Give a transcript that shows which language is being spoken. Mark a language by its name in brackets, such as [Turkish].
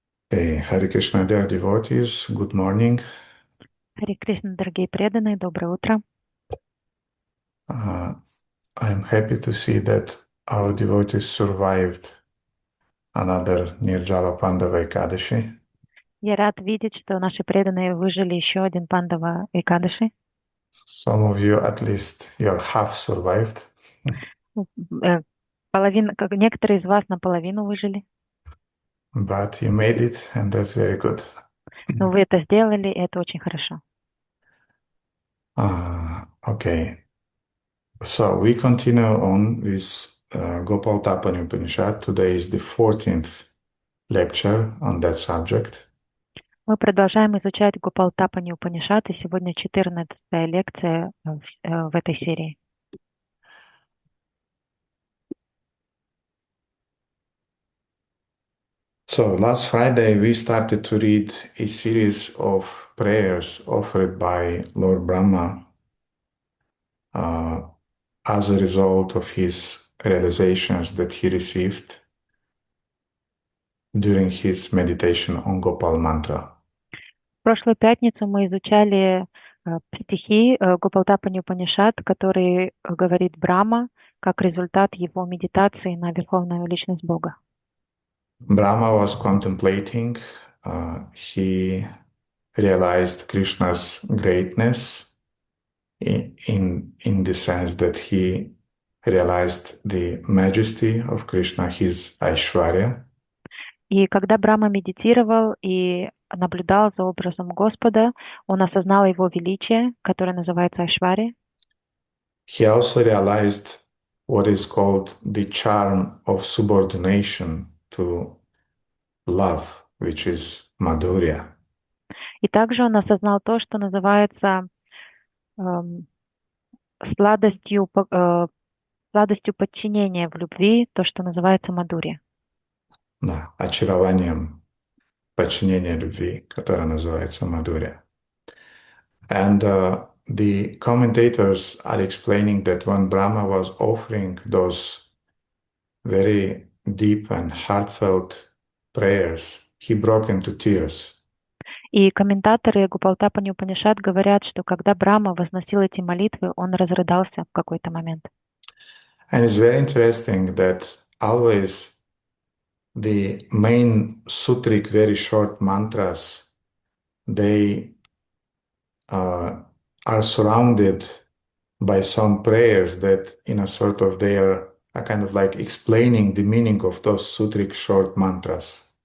[English] Hey, Hare Krishna, dear devotees, good morning. [Russian] Харе Кришна, дорогие преданные, доброе утро. [English] Uh, I'm happy to see that our devotees survived another Nirjala Pandava Ekadashi. [Russian] Я рад видеть, что наши преданные выжили еще один Пандава Экадаши. [English] Some of you, at least, you're half survived, [Russian] Некоторые из вас наполовину выжили, [English] but you made it, and that's very good. [Russian] но вы это сделали, и это очень хорошо. [English] Okay, so we continue on with Gopal Tapani Upanishad. Today is the 14th lecture on that subject. [Russian] Мы продолжаем изучать Гопалтапани Упанишат, и сегодня 14-я лекция в этой серии. [English] So last Friday we started to read a series of prayers offered by Lord Brahma uh, as a result of his realizations that he received during his meditation on Gopal Mantra. [Russian] В прошлую пятницу мы изучали стихи Гопалтапани Упанишат, который говорит Брахма, как результат его медитации на Верховную Личность Бога. [English] Brahma was contemplating, he realized Krishna's greatness in the sense that he realized the majesty of Krishna, his Aishwarya. [Russian] И когда Брахма медитировал и наблюдал за образом Господа, он осознал его величие, которое называется Айшвари. [English] He also realized what is called the charm of subordination to love, which is Madhurya. [Russian] И также он осознал то, что называется эм, сладостью, сладостью подчинения в любви, то, что называется Мадурья. Да, очарованием подчинения любви, которое называется Madhurya. [English] And the commentators are explaining that when Brahma was offering those very deep and heartfelt prayers, he broke into tears. [Russian] И комментаторы Гопалтапани Упанишат говорят, что когда Брахма возносил эти молитвы, он разрыдался в какой-то момент. [English] And it's very interesting that always the main sutric, very short mantras, they are surrounded by some prayers that, in a sort of, they are kind of like explaining the meaning of those sutric short mantras.